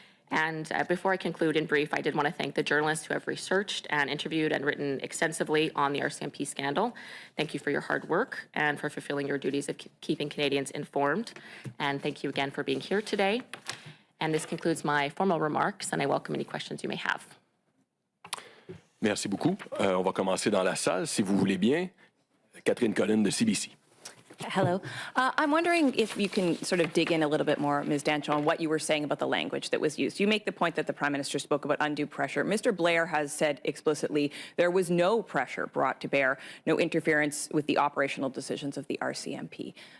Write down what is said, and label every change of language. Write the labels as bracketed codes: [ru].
[en] And before I conclude in brief, I did want to thank the journalists who have researched and interviewed and written extensively on the RCMP scandal. Thank you for your hard work and for fulfilling your duties of keeping Canadians informed. And thank you again for being here today. And this concludes my formal remarks, and I welcome any questions you may have. [fr] Merci beaucoup. On va commencer dans la salle, si vous voulez bien. Catherine Collin de CBC. [en] Hello. I'm wondering if you can sort of dig in a little bit more, Ms. Dancho, on what you were saying about the language that was used. You make the point that the Prime Minister spoke about undue pressure. Mr. Blair has said explicitly there was no pressure brought to bear, no interference with the operational decisions of the RCMP.